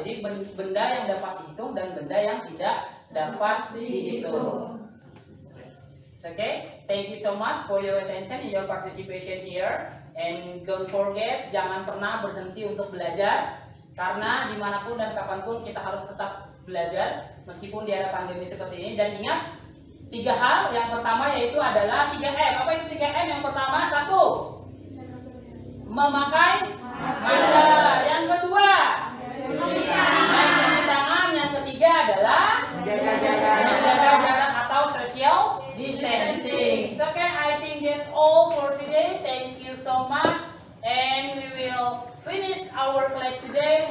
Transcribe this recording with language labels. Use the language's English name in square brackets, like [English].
[Indonesian] Jadi benda yang dapat dihitung dan benda yang tidak dapat dihitung. [English] Okay, thank you so much for your attention and your participation here. And don't forget, [Indonesian] jangan pernah berhenti untuk belajar, karena dimanapun dan kapanpun kita harus tetap belajar meskipun di era pandemi seperti ini. Dan ingat 3 hal. Yang pertama yaitu adalah 3M. Apa itu 3M? Yang pertama 1, memakai masker. Yang kedua, mencuci tangan. Yang ketiga adalah menjaga jarak atau social distancing. [English] Okay, I think that's all for today. Thank you so much, and we will finish our class today.